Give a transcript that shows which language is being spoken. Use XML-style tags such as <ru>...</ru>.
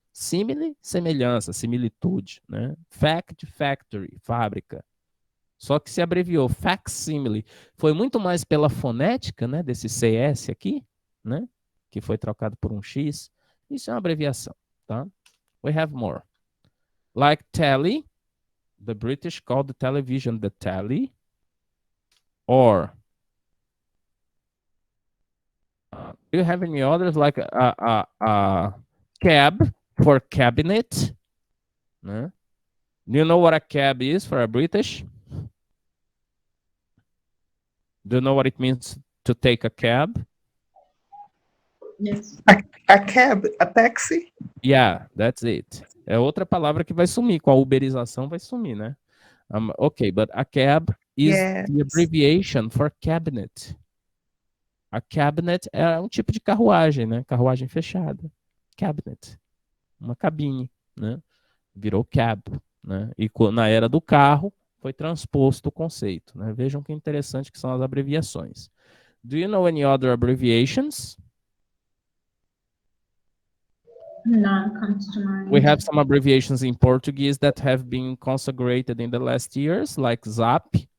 <pt>Simile, semelhança, similitude, né? Fact factory, fábrica. Só que se abreviou facsimile. Foi muito mais pela fonética, né, desse CS aqui, né, que foi trocado por um X. Isso é uma abreviação, tá?</pt> <en>We have more. Like telly, the British called the television the telly, or do you have any others like a cab for cabinet? Né? Do you know what a cab is for a British? Do you know what it means to take a cab? Yes. A cab, a taxi? Yeah, that's it.</en> <pt>É outra palavra que vai sumir. Com a uberização vai sumir, né?</pt> <en>Okay, but a cab is Yes. the abbreviation for cabinet.</en> <pt>A cabinet é um tipo de carruagem, né? Carruagem fechada. Cabinet. Uma cabine, né? Virou cab, né? E na era do carro foi transposto o conceito, né? Vejam que interessante que são as abreviações.</pt> <en>Do you know any other abbreviations? None comes to mind. We have some abbreviations in Portuguese that have been consecrated in the last years, like Zap.</en>